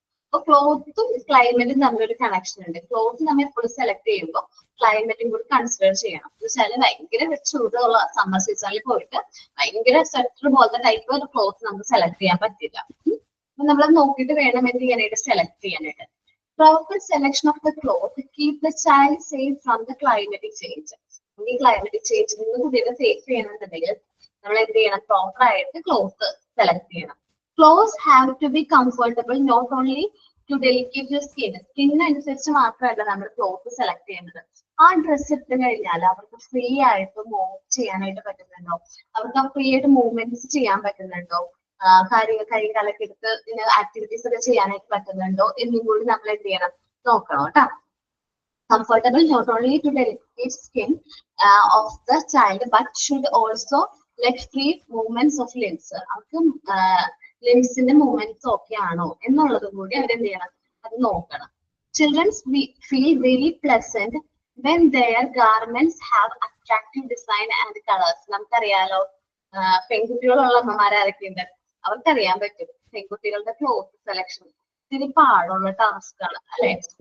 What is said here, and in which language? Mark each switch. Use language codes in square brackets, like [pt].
[ml] അപ്പൊ ക്ലോത്തും ക്ലൈമറ്റും തമ്മിലൊരു കണക്ഷൻ ഉണ്ട്. ക്ലോത്ത് നമ്മൾ എപ്പോഴും സെലക്ട് ചെയ്യുമ്പോൾ ക്ലൈമറ്റും കൂടി കൺസിഡർ ചെയ്യണം. എന്ന് വെച്ചാൽ ഭയങ്കര ചൂടുള്ള സമ്മർ സീസണിൽ പോയിട്ട് ഭയങ്കര സ്വെറ്റർ പോലത്തെ ടൈപ്പ് ക്ലോത്ത് നമുക്ക് സെലക്ട് ചെയ്യാൻ പറ്റില്ല. അപ്പൊ നമ്മൾ നോക്കിയിട്ട് വേണം എന്ത് ചെയ്യാനായിട്ട് സെലക്ട് ചെയ്യാനായിട്ട്. [en] Proper selection of the cloth keep the child safe from the climatic change. [ml] ഈ ക്ലൈമറ്റിക് ചേഞ്ചിൽ നിന്ന് കുട്ടികളെ സേഫ് ചെയ്യണമെന്നുണ്ടെങ്കിൽ നമ്മൾ എന്ത് ചെയ്യണം? പ്രോപ്പർ ആയിട്ട് ക്ലോത്ത് സെലക്ട് ചെയ്യണം. [en] Clothes have to be comfortable not only to delicate your skin. [ml] സ്കിന്നനുസരിച്ച് മാത്രമല്ല നമ്മൾ ക്ലോത്ത് സെലക്ട് ചെയ്യുന്നത്. ആ ഡ്രസ്സ് ഇട്ട് കഴിഞ്ഞാൽ അവർക്ക് ഫ്രീ ആയിട്ട് മൂവ് ചെയ്യാനായിട്ട് പറ്റുന്നുണ്ടോ, അവർക്ക് ഫ്രീ ആയിട്ട് മൂവ്മെന്റ്സ് ചെയ്യാൻ പറ്റുന്നുണ്ടോ, കൈ കലക്കെടുത്ത് ആക്ടിവിറ്റീസ് ഒക്കെ ചെയ്യാനായിട്ട് പറ്റുന്നുണ്ടോ എന്നും കൂടി നമ്മൾ എന്ത് ചെയ്യണം? നോക്കണം കേട്ടോ. [en] Comfortable not only to delicate skin of the child but should also let free movements of limbs. [ml] അവർക്ക് ലിംസിന്റെ മൂവ്മെന്റ്സ് ഒക്കെ ആണോ എന്നുള്ളതും കൂടി അവരെന്ത് ചെയ്യണം? അത് നോക്കണം. [en] Children feel very pleasant when their garments have attractive design and colors. [ml] നമുക്കറിയാലോ, പെൺകുട്ടികളുള്ള അമ്മമാരൊക്കെയുണ്ട്, അവർക്കറിയാൻ പറ്റും പെൺകുട്ടികളുടെ ക്ലോത്ത് സെലക്ഷൻ ഇത്തിരി പാടുള്ള ടാസ്ക് ആണ്, അല്ലെ?